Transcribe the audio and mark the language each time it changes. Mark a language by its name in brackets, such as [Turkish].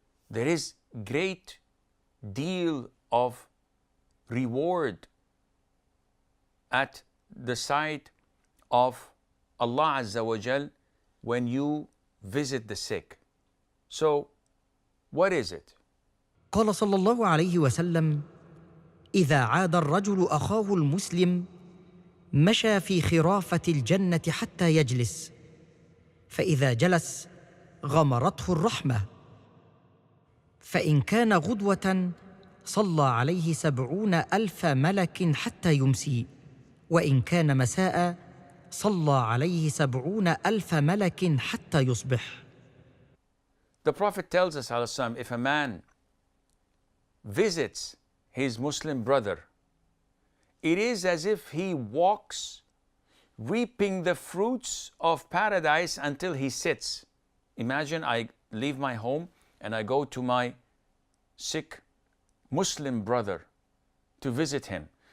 [English] There is great deal of reward at the side of Allah Azza wa Jal when you visit the sick. So, what is it? [Arabic] قال صلى الله عليه وسلم: إذا عاد الرجل أخاه المسلم مشى في خرافة الجنة حتى يجلس، فإذا جلس غمرته الرحمة، فإن كان غدوة صلى عليه 70,000 ملك حتى يمسي، وإن كان مساء صلى عليه 70,000 ملك حتى يصبح. [English] The Prophet tells us, if a man visits his Muslim brother, it is as if he walks reaping the fruits of paradise until he sits. Imagine I leave my home and I go to my sick Muslim brother to visit him.